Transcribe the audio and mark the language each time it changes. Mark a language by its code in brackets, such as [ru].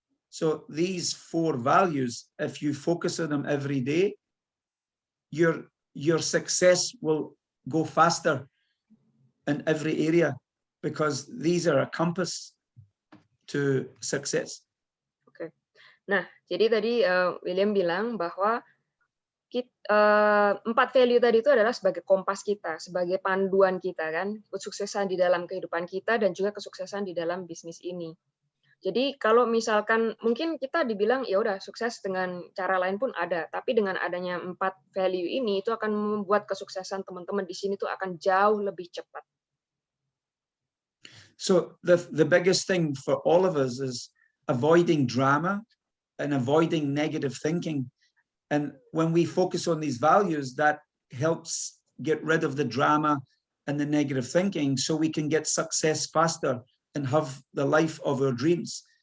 [en] So these 4 values, if you focus on them every day, your success will go faster in every area, because these are a compass to success. Oke. [id] Nah, jadi tadi William bilang bahwa 4 value tadi itu adalah sebagai kompas kita, sebagai panduan kita kan, kesuksesan di dalam kehidupan kita dan juga kesuksesan di dalam bisnis ini. Jadi kalau misalkan mungkin kita dibilang ya udah sukses dengan cara lain pun ada, tapi dengan adanya 4 value ini itu akan membuat kesuksesan teman-teman di sini tuh akan jauh lebih cepat. [en] So the biggest thing for all of us is avoiding drama and avoiding negative thinking. And when we focus on these values, that helps get rid of the drama and the negative thinking, so we can get success faster and have the life of our dreams.